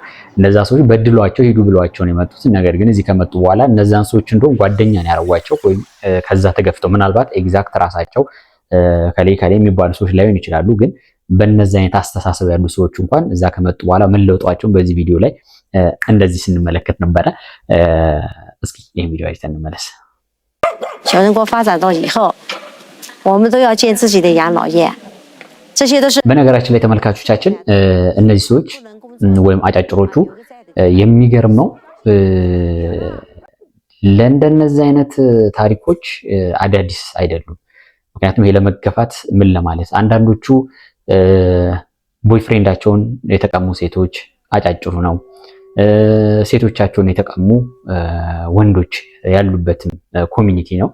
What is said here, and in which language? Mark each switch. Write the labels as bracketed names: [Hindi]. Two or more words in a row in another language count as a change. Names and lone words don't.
[Amharic] እነዛ ሰዎች በድሏቸው ሄዱ ብሏቸው ነው የመጡት። ነገር ግን እዚህ ከመጡ በኋላ እነዛን ሰዎች እንደውም ጓደኛ ነው ያደረጓቸው ወይም ከዛ ተገፍተው ምናልባት ኤግዛክት ራሳቸው ከሌ የሚባሉ ሰዎች ላይሆን ይችላሉ። ግን በእነዚህ አይነት አስተሳሰብ ያሉ ሰዎች እንኳን እዛ ከመጡ በኋላ መለወጣቸውን በዚህ ቪዲዮ ላይ እንደዚህ ስንመለከት ነበረ። እስኪ ይሄን ቪዲዮ አይተን እንመለስ። [Chinese] 小人国发展到以后，我们都要建自己的养老院，这些都是。 [Amharic] በነገራችን ላይ ተመልካቾቻችን እነዚህ ሰዎች ወይም አጫጭሮቹ የሚገርም ነው። ለእንደነዚህ አይነት ታሪኮች አዳዲስ አይደሉም። ምክንያቱም ይሄ ለመገፋት ምን ለማለት አንዳንዶቹ ቦይፍሬንዳቸውን የተቀሙ ሴቶች አጫጭሩ ነው። ሴቶቻቸውን የተቀሙ ወንዶች ያሉበትም ኮሚኒቲ ነው።